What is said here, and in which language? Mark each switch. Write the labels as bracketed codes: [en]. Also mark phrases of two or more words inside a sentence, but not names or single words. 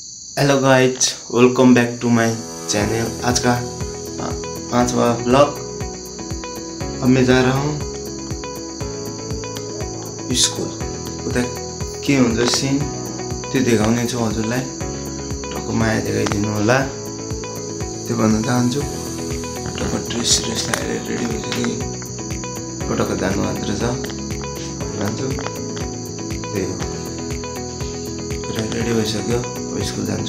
[en] Hello guys, welcome back to my channel. [hi] आज का 5वां ब्लॉग। अब मैं जा रहा हूँ स्कूल। [ne] उता के हुन्छ सीन त्यो देखाउने छु हजुरलाई। टक्क माया देखाइदिनु होला, त्यो भन्न चाहन्छु। टक्क ड्रेस लगाएर रेडी भइसक्यो, टक्क जानु मात्र छ भन्छु। त्यही हो, पुरा रेडी भइसक्यो, स्कूल जान्छु।